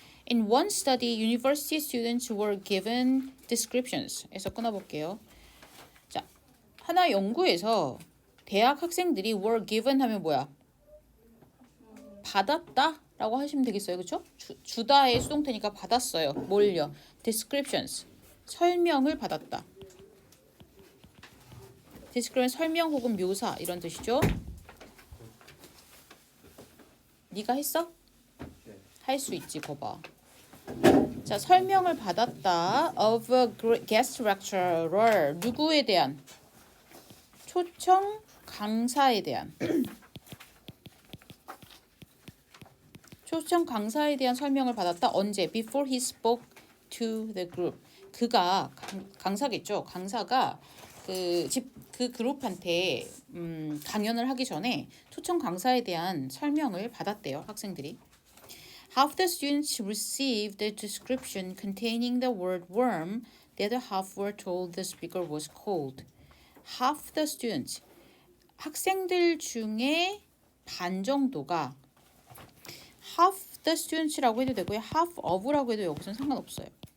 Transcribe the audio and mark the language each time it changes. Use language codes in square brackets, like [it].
[en] In one study, university students were given descriptions. [ko] 에서 끊어볼게요. 자, 하나 연구에서 대학 학생들이 [en] were given [ko] 하면 뭐야? 받았다 라고 하시면 되겠어요. 그쵸? 주다의 수동태니까 받았어요. 뭘요? descriptions. 설명을 받았다. description 설명 혹은 묘사 이런 뜻이죠. 네가 했어? 할 수 있지, 거봐. 자, 설명을 받았다. [en] of a guest lecturer. [ko] 누구에 대한? 초청 강사에 대한. 초청 강사에 대한 설명을 받았다. 언제? [en] Before he spoke to the group. [ko] 그가 강사겠죠. 강사가 그 그룹한테 강연을 하기 전에 초청 강사에 대한 설명을 받았대요. 학생들이. [en] Half the students received the description containing the word worm. The other half were told the speaker was cold. Half the students. [ko] 학생들 중에 반 정도가 [en] half the students [ko] 라고 해도 되고요. [en] half of [ko] 라고 해도 여기서는 상관없어요.